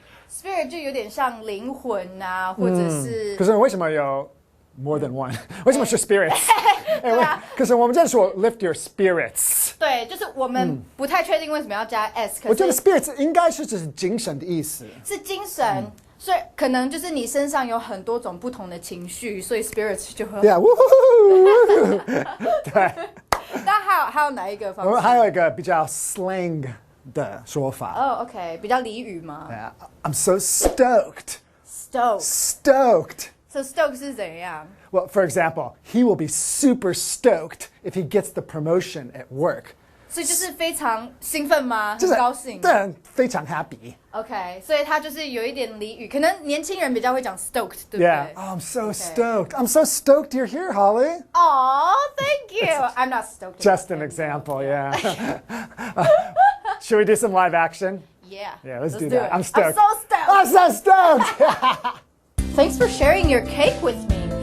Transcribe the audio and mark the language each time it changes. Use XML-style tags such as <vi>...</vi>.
<zh>Spirits 就有点像灵魂啊，或者是。可是为什么有</zh> <en>more than one？</en> <zh>为什么是 spirits？可是我们这说</zh> <en>lift your spirits。</en> <zh>对，就是我们不太确定为什么要加 s。我觉得 spirits 应该是只是精神的意思。是精神，所以可能就是你身上有很多种不同的情绪，所以 spirits 就会。</zh> <en>Yeah， woohoo！</en> <zh>对。那还有哪一个方式？我们还有一个比较 slang 的说法。哦 ，OK， 比较俚语吗</zh> <en>I'm so stoked. Stoked。 So stoked</en> <zh>是怎样？</zh> <en>Well, for example, he will be super stoked if he gets the promotion at work.</en> <zh>所以就是非常兴奋吗？很高兴。对，非常 happy. OK， 所以他就是有一点俚语，可能年轻人比较会讲 stoked， 对不对</zh> <en>Yeah. Oh, I'm so stoked. I'm so stoked you're here, Holly. Oh, thank you. I'm not stoked. Just an example, yeah. Should we do some live action? Yeah. Yeah, let's do do that. it. I'm stoked. I'm so stoked. I'm so stoked. Thanks for sharing your cake with me.</en>